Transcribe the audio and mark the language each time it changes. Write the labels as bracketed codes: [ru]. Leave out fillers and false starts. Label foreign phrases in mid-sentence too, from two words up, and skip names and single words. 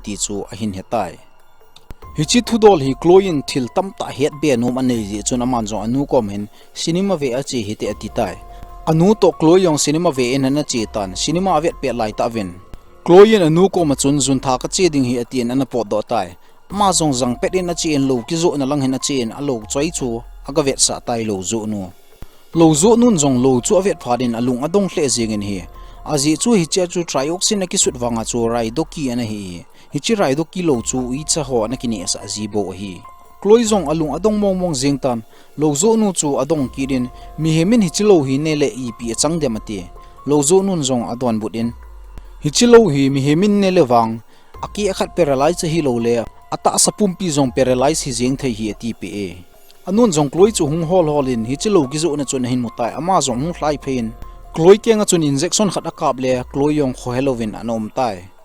[tcz] ti chu a hin hetai hichi thudol hi kloin thil tamta het be num anei ji chun aman zo anu kom hin cinema ve a chi hite ati tai anu to kloyong cinema ve en na chi tan cinema avet pe lai ta ven kloin anu ko ma chun zun tha ka che ding hi atien an po do tai ma zong zang pet in a chi en lo ki zo na lang hin a chi en a lo choi chu aga vet sa tai lo zo nun zong lo chu avet phadin alung adong hle jing in hi aji chu hi che chu trioxin ki sut wanga chu rai do ki an hi hichi rai do kilo chu Uicha ho na kini sa zibo hi kloizong alung adong mong jingtan lozo nu chu adong kirin mi hemin hichilo hi ne le ipi changde mati lozo nun zong adon budin hichilo hi mi hemin ne le wang aki akhat paralyze hi lo le ata sapumpi zong paralyze hi jing thei hi ti pe anun zong kloi chu hung hol holin hichilo gi zo na chun hin mutai ama zong hung hlai phein kloi kenga chun injection khat akap le kloyong kho helovin anom tai